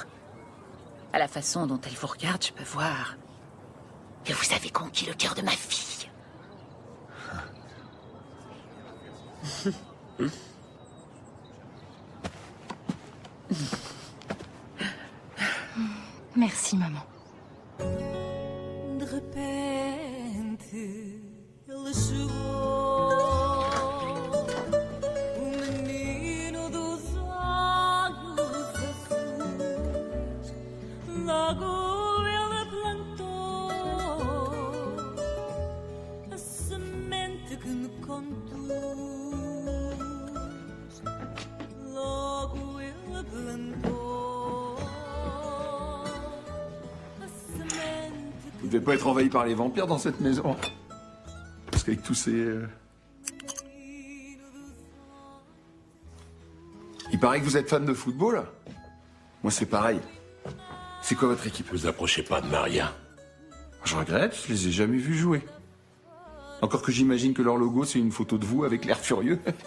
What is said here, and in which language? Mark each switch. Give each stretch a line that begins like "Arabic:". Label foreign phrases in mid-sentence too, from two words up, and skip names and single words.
French: À la façon dont elle vous regarde, je peux voir que vous avez conquis le cœur de ma fille. Merci, maman.
Portuguese: De repente ele chegou, o menino dos olhos azuis. Logo ele plantou a semente que me conduz. Logo ele plantou a semente.
French: Vous devez pas être envahi par les vampires dans cette maison. Parce qu'avec tous ces... Il paraît que vous êtes fan de football. Moi, c'est pareil. C'est quoi votre équipe? Vous approchez pas de Maria. Je regrette, je les ai jamais vus jouer. Encore que j'imagine que leur logo, c'est une photo de vous avec l'air furieux.